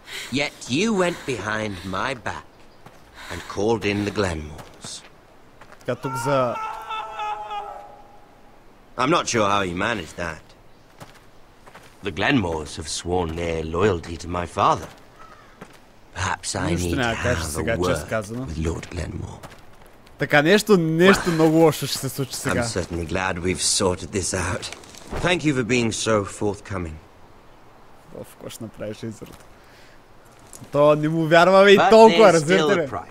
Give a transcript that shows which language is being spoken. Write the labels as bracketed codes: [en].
[en] Yet you went behind my back and called in the Glenmores. [bg] Така тук за... [en] I'm not sure how you managed that. The Glenmores have sworn their loyalty to my father. Perhaps I need to have a word with Lord Glenmore. [bg] Така, нещо много лошо ще се случи сега. [en] I'm certainly glad we've sorted this out. Thank you for being so forthcoming. [bg] Какво ще направиш, Изрут? То не му вярваме и толкова, разбирате ли?